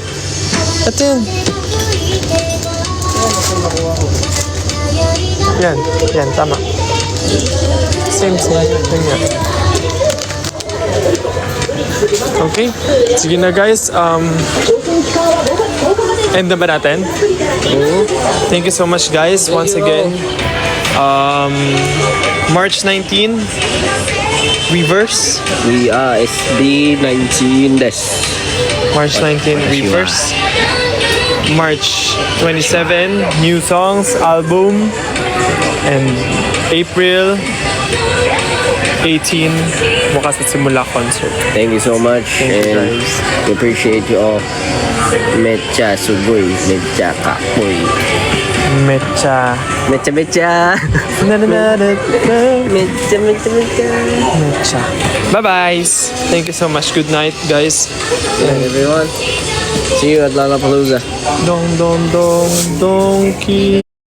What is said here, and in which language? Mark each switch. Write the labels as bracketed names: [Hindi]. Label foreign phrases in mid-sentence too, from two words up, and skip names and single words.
[Filipino] Ito yun. Yan. Yan, tama. Same. Yun nga. Okay. Sige na guys. End na ba natin? [English] Thank you so much guys once again. March 19, Reverse. We are SB19 des. March 19, Reverse. March 27, new songs, album. And April 18, Wakas at Simula concert. Thank you so much. Thank you, And guys. we appreciate you all. [Japanese] めっちゃすごい. Mecha kapoy. Mecha. めっちゃめっちゃ。めっちゃめっちゃめっちゃ. Mecha. [English] Bye-bye. Thank you so much. Good night, guys. And everyone. See you at Lollapalooza. Dong, dong, dong, donkey.